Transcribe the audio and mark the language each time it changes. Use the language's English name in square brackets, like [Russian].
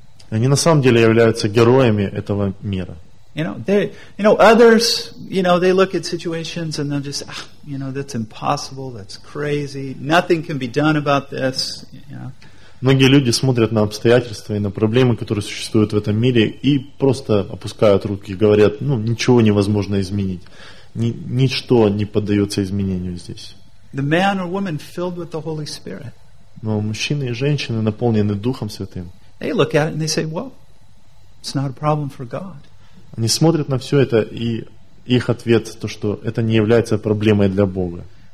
[Russian] Они на самом деле являются героями этого мира. [English] Others, they look at situations and they'll just, that's impossible, that's crazy, nothing can be done about this. [Russian] Многие люди смотрят на обстоятельства и на проблемы, которые существуют в этом мире, и просто опускают руки и говорят, ничего невозможно изменить, ничто не поддается изменению здесь. [English] The man or woman filled with the Holy Spirit. [Russian] Но мужчины и женщины, наполненные Духом Святым. [English] They look at it and they say, well, it's not a problem for God. [Russian] Они смотрят на все это, и их ответ, то, что это не является проблемой для Бога.